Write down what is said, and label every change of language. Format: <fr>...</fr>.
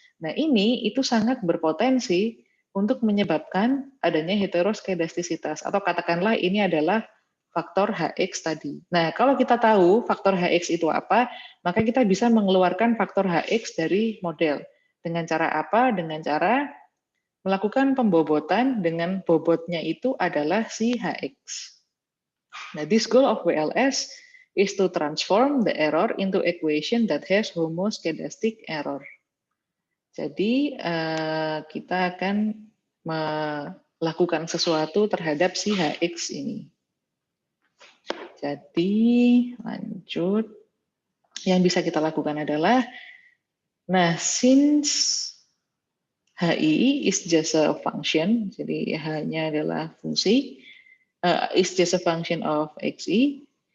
<id>Nah ini itu sangat berpotensi untuk menyebabkan adanya heteroskedastisitas, atau katakanlah ini adalah faktor Hx tadi. Nah kalau kita tahu faktor Hx itu apa, maka kita bisa mengeluarkan faktor Hx dari model. Dengan cara apa? Dengan cara melakukan pembobotan dengan bobotnya itu adalah si Hx. Nah,</id> <en>this goal of WLS is to transform the error into equation that has homoskedastic error.</en> <id>Jadi kita akan melakukan sesuatu terhadap si Hx ini. Jadi lanjut, yang bisa kita lakukan adalah, nah</id> <en>since Hi is just a function,</en> <id>jadi H-nya adalah fungsi,</id> <en>is just a function of Xi.</en>